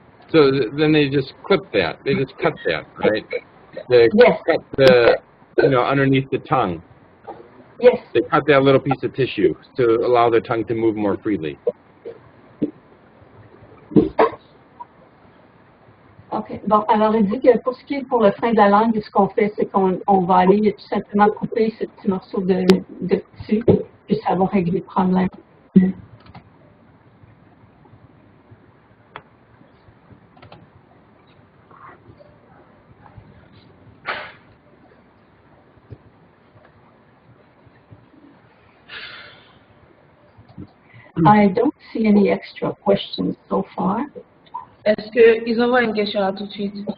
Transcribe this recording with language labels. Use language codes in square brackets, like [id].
[en] So then they just clip that. They just cut that, right? They cut the, you know, underneath the tongue. Yes. They cut that little piece of tissue to allow their tongue to move more freely. OK. [fr] Bon, alors il dit que pour ce qui est pour le frein de la langue, ce qu'on fait, c'est qu'on va aller tout simplement couper ce petit morceau de tissu, puis ça va régler le problème. [en] I don't see any extra questions so far. [fr] Est-ce qu'ils envoient une question là tout de suite?